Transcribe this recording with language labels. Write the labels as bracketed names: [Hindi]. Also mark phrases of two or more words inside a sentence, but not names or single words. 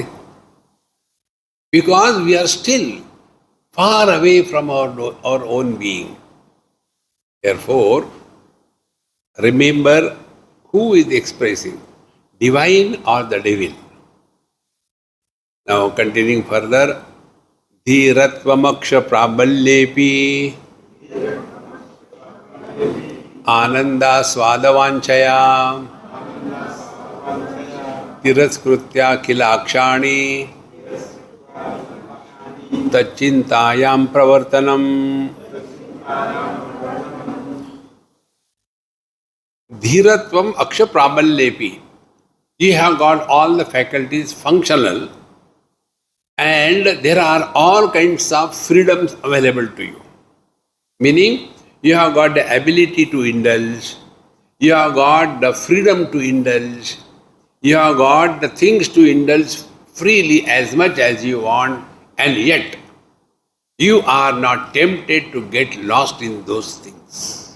[English] Because we are still far away from our own being. Therefore, remember who is expressing, divine or the devil. Now continuing further, [Sanskrit] धीरत्वमक्ष प्राबल्येऽपि आनन्द स्वादवाञ्छया तिरस्कृत्य किलाक्षाणि तच्चिन्तायां प्रवर्तनम्. धीरत्वम् अक्ष प्राबल्येऽपि. [English] You have got all the faculties functional and there are all kinds of freedoms available to you. Meaning, you have got the ability to indulge, you have got the freedom to indulge, you have got the things to indulge freely as much as you want, and yet you are not tempted to get lost in those things.